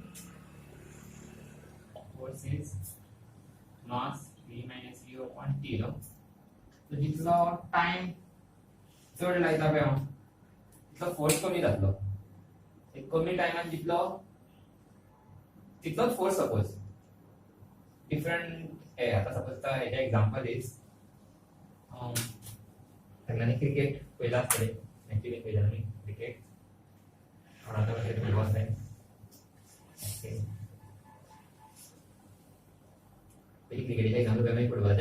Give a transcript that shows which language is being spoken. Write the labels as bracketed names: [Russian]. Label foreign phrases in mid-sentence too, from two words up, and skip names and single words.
[English] force is mass v minus u upon t no so [Konkani] जितलो टाइम चड लायता पळय हांव तितलो फोर्स कमी जातलो एक कमी टायमान जितलो तितलोच फोर्स [English] suppose different [Konkani] आता सपोज हेजे [English] example is [Konkani] सगळ्यांनी क्रिकेट पयला आसतले एक्चुअली पयला न्ही क्रिकेट कोणाचो कशें फुटबॉल जाय पयली क्रिकेटीचे एग्जांपल पळय मागीर फुटबॉलाचे